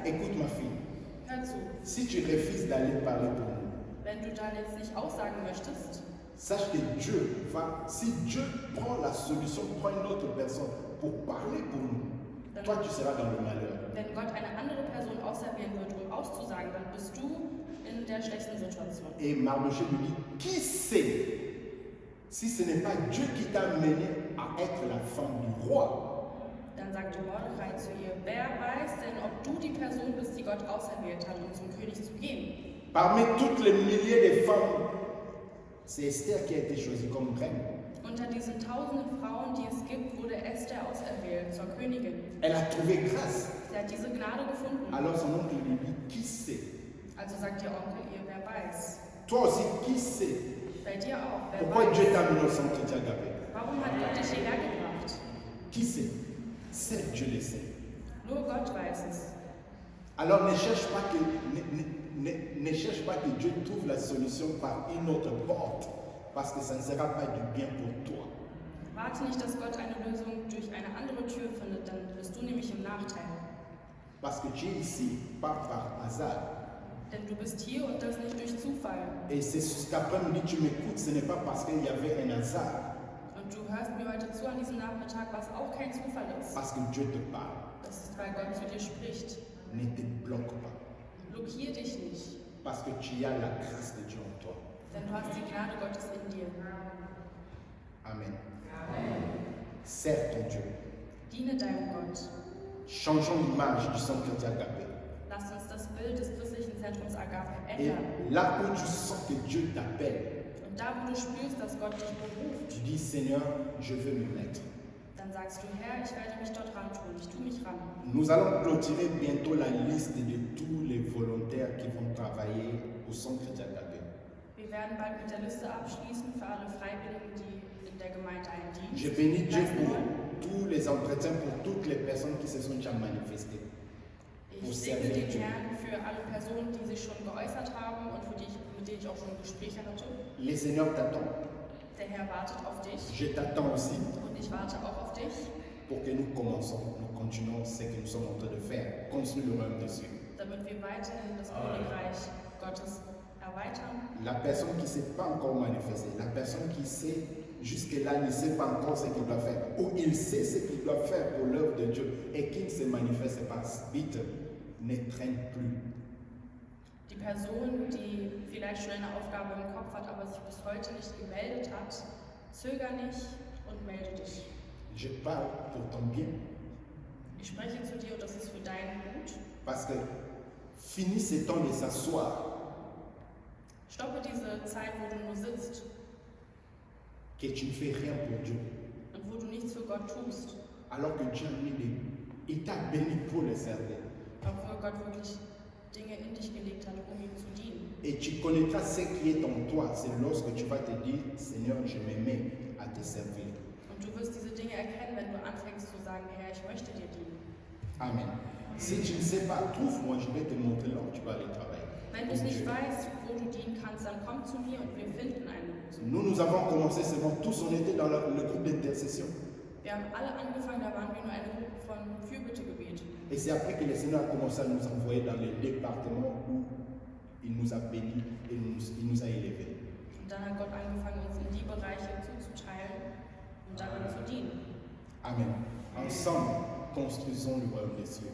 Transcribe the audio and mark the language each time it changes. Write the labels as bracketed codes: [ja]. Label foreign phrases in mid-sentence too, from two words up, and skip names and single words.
[fr] écoute ma fille, [de] hör zu, [fr] si tu refuses d'aller parler pour nous, [de] wenn du dann jetzt nicht aussagen möchtest, [fr] sache que Dieu va, si Dieu prend la solution, prend une autre personne pour parler pour nous, toi tu seras dans le malheur. [de] wenn Gott eine andere Person auserwählen wird, um auszusagen, dann bist du in der schlechten Situation. [fr] Et Mardochée lui dit, qui sait si ce n'est pas Dieu qui t'a mené à être la femme du roi? [de] Dann sagte Mordechai zu ihr, wer weiß denn, ob du die Person bist, die Gott auserwählt hat, um zum König zu gehen? [fr] Parmi toutes les milliers de femmes, c'est Esther qui a été choisie comme reine. [de] Unter diesen tausenden Frauen, die es gibt, wurde Esther auserwählt zur Königin. [fr] Elle a trouvé grâce. [de] Sie hat diese Gnade gefunden. [fr] Alors son oncle lui dit, qui sait? [de] Also sagt ihr Onkel ihr, wer weiß. [fr] Toi aussi, qui sait? [de] Bei dir auch, wer [fr] Pourquoi [de] weiß. [fr] Dieu t'a mis au centre Diagabé? [de] Warum hat Gott dich hierher gebracht? [fr] Qui sait? Seul Dieu le sait. [de] Nur Gott weiß es. [fr] Alors ne cherche pas ne cherche pas que Dieu trouve la solution par une autre porte, parce que ça ne sera pas du bien pour toi. [de] Warte nicht, dass Gott eine Lösung durch eine andere Tür findet, dann bist du nämlich im Nachteil. [fr] Parce que tu es ici, pas par hasard. [de] Denn du bist hier und das nicht durch Zufall. [fr] Et c'est ce qu'après-midi tu m'écoutes, ce n'est pas parce qu'il y avait un hasard, [de] Und du hörst mir heute zu an diesem Nachmittag, was auch kein Zufall ist. [fr] parce que Dieu te parle. [de] Das ist, weil Gott zu dir spricht. [fr] Ne te bloque pas, [de] Blockier dich nicht, [fr] parce que tu as la grâce de Dieu en toi. [de] denn du hast die Gnade Gottes in dir. [fr] Amen. Sers ton Dieu. [de] Diene deinem Gott. [fr] Changeons l'image du centre Diagabé. [de] Lass uns das Bild des christlichen Zentrums Agape [fr] Et [de] ändern. [fr] là où tu sens que Dieu t'appelle, [de] Und da, wo du spürst, dass Gott dich beruft, [fr] tu dis Seigneur, je veux me mettre. [de] dann sagst du, Herr, ich werde mich dort ran tun, ich tue mich ran. [fr] Nous allons clôturer bientôt la liste de tous les volontaires qui vont travailler au centre Diagabé. [de] Wir werden bald mit der Liste abschließen für alle Freiwilligen, die in der Gemeinde einen Dienst [fr] Je bénis Dieu [de] leisten [fr] pour [de] wollen. [fr] tous les entretiens, pour toutes les personnes qui se sont déjà manifestées. [de] Ich segne den Herrn für alle Personen, die sich schon geäußert haben und mit denen ich auch schon Gespräche hatte. [fr] Le Seigneur t'attend. [de] Der Herr wartet auf dich [fr] Je t'attends aussi [de] und ich warte auch auf dich, [fr] pour que nous continuons ce que nous sommes en train de faire, construire le royaume des cieux. [de] damit wir weiterhin das Königreich Gottes erweitern. [fr] La personne qui ne s'est pas encore manifestée, la personne qui sait jusque-là ne sait pas encore ce qu'il doit faire, ou il sait ce qu'il doit faire pour l'œuvre de Dieu et qui ne se manifeste pas vite, ne traîne plus. [de] Die Person, die vielleicht schon eine Aufgabe im Kopf hat, aber sich bis heute nicht gemeldet hat, zöger nicht und melde dich. [fr] Je parle pour ton bien, [de] Ich spreche zu dir und das ist für deinen Gut. [fr] parce que fini ce temps de s'asseoir, [de] Stoppe diese Zeit, wo du nur sitzt [fr] que tu ne fais rien pour Dieu, [de] und wo du nichts für Gott tust, [fr] alors que Dieu a mis il t'a béni pour le servir. [de] obwohl Gott wirklich Dinge in dich gelegt hat, um ihm zu dienen. [fr] Et tu connaîtras ce qui est en toi, c'est lorsque tu vas te dire, Seigneur, je me mets à te servir. [de] Und du wirst diese Dinge erkennen, wenn du anfängst zu sagen, Herr, ich möchte dir dienen. [fr] Amen. Si tu ne sais pas, trouve-moi, je vais te montrer là où tu vas aller travailler. [de] Wenn du es nicht weißt, wo du dienen kannst, dann komm zu mir und wir finden eine Lösung. [fr] Nous avons commencé seulement, tous on était dans le groupe d'intercession. [de] Wir haben alle angefangen, da waren wir nur eine Gruppe von Fürbittegebet. [fr] Et c'est après que le Seigneur a commencé à nous envoyer dans les départements où il nous a bénis et il nous a élevés. [de] Und dann hat Gott angefangen, uns in die Bereiche zuzuteilen und darin zu dienen. [fr] Amen. Ensemble, construisons le royaume des cieux.